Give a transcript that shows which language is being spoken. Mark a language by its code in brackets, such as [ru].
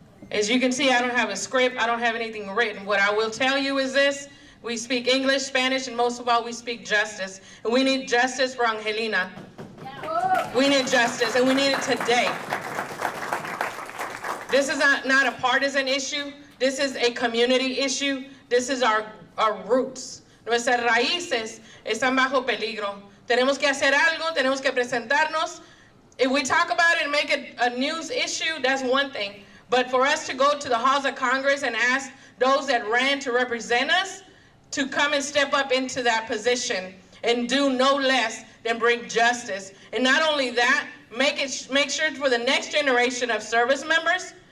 [en] As you can see, I don't have a script, I don't have anything written. What I will tell you is this: we speak English, Spanish, and most of all, we speak justice. And we need justice for Angelina. We need justice, and we need it today. This is not a partisan issue. This is a community issue. This is our roots. [es] Nuestras raíces están bajo peligro. Tenemos que hacer algo, tenemos que presentarnos. [en] If we talk about it and make it a news issue, that's one thing. But for us to go to the halls of Congress and ask those that ran to represent us to come and step up into that position and do no less than bring justice. And not only that, make sure for the next generation of service members.